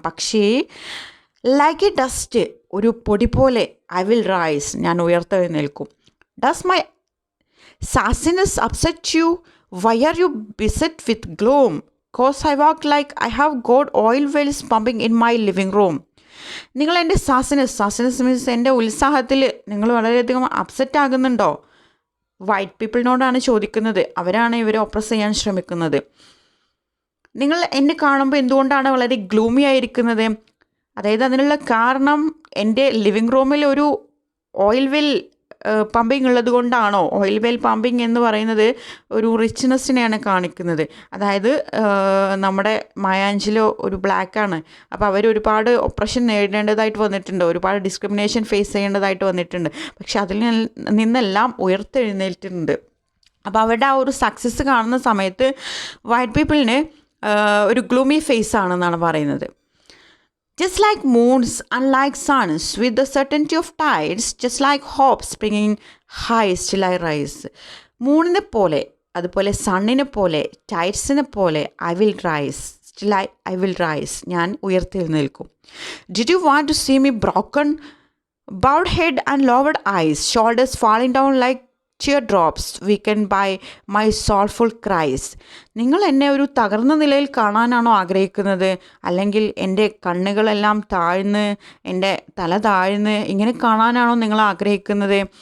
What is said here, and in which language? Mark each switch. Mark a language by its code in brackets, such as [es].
[ml] പക്ഷേ [en] like a dust, [ml] ഒരു പൊടി പോലെ [en] I will rise, [ml] ഞാൻ ഉയർത്തെഴുന്നേൽക്കും. [en] Does my sassiness upset you? Why are you beset with gloom? 'Cause I walk like I have got oil wells pumping in my living room. [ml] നിങ്ങൾ എൻ്റെ സാസിനസ് means എൻ്റെ ഉത്സാഹത്തിൽ നിങ്ങൾ വളരെയധികം upset ആകുന്നുണ്ടോ? White പീപ്പിളിനോടാണ് ചോദിക്കുന്നത്, അവരാണ് ഇവരെ oppressed ചെയ്യാൻ ശ്രമിക്കുന്നത്. നിങ്ങൾ എന്നെ കാണുമ്പോൾ എന്തുകൊണ്ടാണ് വളരെ ഗ്ലൂമി ആയിരിക്കുന്നത്? അതായത് അതിനുള്ള കാരണം എൻ്റെ ലിവിങ് റൂമിൽ ഒരു ഓയിൽ വെൽ പമ്പിങ് ഉള്ളത് കൊണ്ടാണോ? ഓയിൽ വെൽ പമ്പിങ് എന്ന് പറയുന്നത് ഒരു റിച്ച്നെസ്സിനെയാണ് കാണിക്കുന്നത്. അതായത് നമ്മുടെ മായ ആഞ്ചലോ ഒരു ബ്ലാക്കാണ്, അപ്പോൾ അവർ ഒരുപാട് ഒപ്രഷൻ നേരിടേണ്ടതായിട്ട് വന്നിട്ടുണ്ട്, ഒരുപാട് ഡിസ്ക്രിമിനേഷൻ ഫേസ് ചെയ്യേണ്ടതായിട്ട് വന്നിട്ടുണ്ട്. പക്ഷെ അതിൽ നിന്നെല്ലാം ഉയർത്തെഴുന്നേറ്റിട്ടുണ്ട്. അപ്പോൾ അവരുടെ ആ ഒരു സക്സസ് കാണുന്ന സമയത്ത് വൈറ്റ് പീപ്പിളിന് ഒരു ഗ്ലൂമി ഫേസ് ആണെന്നാണ് പറയുന്നത്. [en] Just like moons, unlike suns, with the certainty of tides, just like hope springing high, still I rise. [ml] മൂണിനെ പോലെ, അതുപോലെ സണ്ണിനെ പോലെ, ടൈഡ്സിനെ പോലെ [en] I will rise, still I will rise, [ml] ഞാൻ ഉയർത്തെഴുന്നേൽക്കും. [en] Did you want to see me broken? Bowed head and lowered eyes, shoulders falling down like teardrops weakened by my soulful cries. [ml] നിങ്ങൾ എന്നെ ഒരു തകർന്ന നിലയിൽ കാണാനാണോ ആഗ്രഹിക്കുന്നത്? അല്ലെങ്കിൽ എൻ്റെ കണ്ണുകളെല്ലാം താഴ്ന്ന്, എൻ്റെ തല താഴ്ന്ന് ഇങ്ങനെ കാണാനാണോ നിങ്ങൾ ആഗ്രഹിക്കുന്നത്?